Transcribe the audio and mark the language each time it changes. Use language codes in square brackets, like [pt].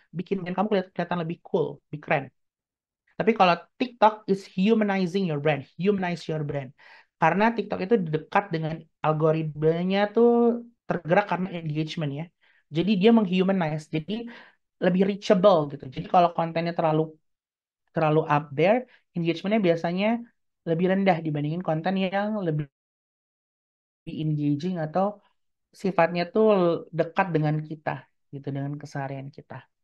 [id] Bikin brand kamu kelihatan lebih cool, lebih keren. Tapi kalau [en] TikTok is humanizing your brand, humanize your brand. [id] Karena TikTok itu dekat dengan algoritmanya tuh tergerak karena engagement ya. Jadi dia menghumanize, jadi lebih reachable gitu. Jadi kalau kontennya terlalu terlalu [en] up there, [id] engagementnya biasanya lebih rendah dibandingin konten yang lebih engaging atau sifatnya tuh dekat dengan kita gitu, dengan keseharian kita.